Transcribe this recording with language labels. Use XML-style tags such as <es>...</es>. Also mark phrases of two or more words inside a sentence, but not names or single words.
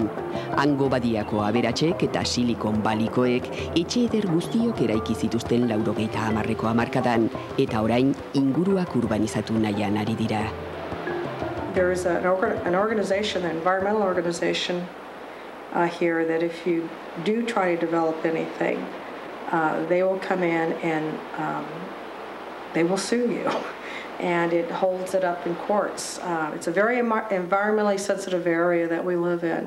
<eu>Hango badiako aberatxek eta Silicon Valleykoek etxe eder guztiok eraiki zituzten 80ko hamarkadan, eta orain inguruak urbanizatu nahian ari dira.</eu> <en>There is an organization, an environmental organization here that if you do try to develop anything, they will come in and they will sue you. And it holds it up in courts. It's a very environmentally sensitive area that we live in.</en>